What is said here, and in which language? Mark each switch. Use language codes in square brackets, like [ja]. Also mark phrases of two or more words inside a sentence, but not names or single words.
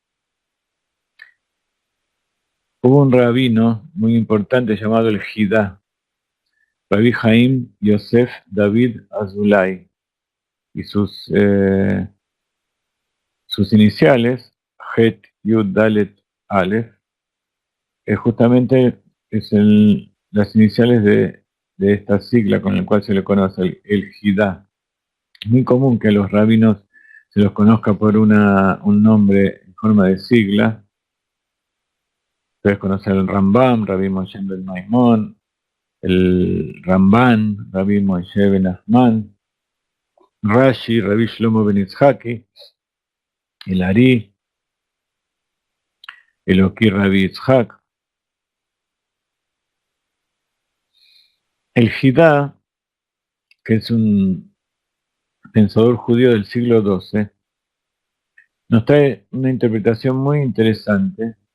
[es] Hubo un rabino muy importante llamado el Jidá, Rabbi Haim Yosef David Azulay, y sus iniciales, [he] חית יוד דלת אלף, [es] justamente las iniciales de esta sigla con la cual se le conoce, el Jidá. Es muy común que a los rabinos se los conozca por un nombre en forma de sigla. Ustedes conocen el Rambam, Rabbi Moshe ben Maimón, el Ramban, Rabbi Moshe ben Nachman, Rashi, Rabbi Shlomo ben Itzhaki, el Ari, el Oki Rabbi Itzhak. El Jidá, que es un pensador judío del siglo XII, nos trae una interpretación muy interesante.